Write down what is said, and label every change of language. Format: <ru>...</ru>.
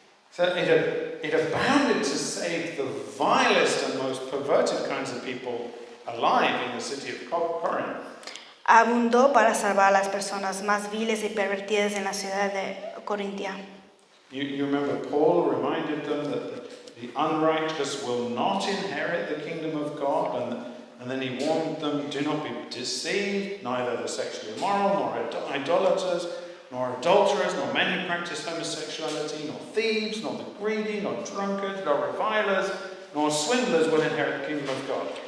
<en>So it abounded to save the vilest and most perverted kinds of people alive in the city of Corinth.</en> <es>Abundó para salvar a las personas más viles y pervertidas en la ciudad de Corintia.</es> <en>You remember Paul reminded them that the unrighteous will not inherit the kingdom of God, and then he warned them, do not be deceived, neither the sexually immoral, nor idolaters, nor adulterers, nor men who practice homosexuality, nor thieves, nor the greedy, nor drunkards, nor revilers, nor swindlers will inherit the kingdom of God.</en>